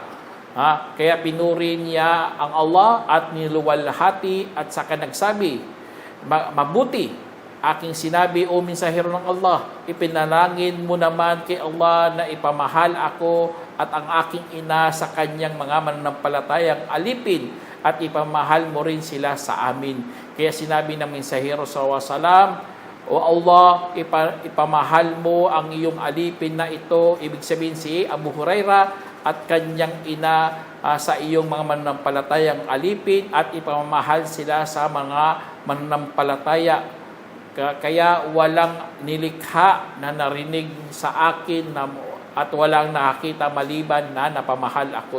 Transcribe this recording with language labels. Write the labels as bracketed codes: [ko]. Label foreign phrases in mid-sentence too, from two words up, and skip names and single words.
[tl] Kaya pinuri niya ang Allah at niluwalhati at saka nagsabi, mabuti aking sinabi, o mensahero ng Allah, ipinalangin mo naman kay Allah na ipamahal ako at ang aking ina sa kanyang mga mananampalatayang alipin at ipamahal mo rin sila sa amin. Kaya sinabi ng mensahero [ar] صلى الله عليه وسلم, [tl] o Allah, ipamahal mo ang iyong alipin na ito, ibig sabihin si Abu Huraira at kanyang ina sa iyong mga mananampalatayang alipin at ipamahal sila sa mga mananampalataya. Kaya walang nilikha na narinig sa akin at walang nakakita maliban na napamahal ako.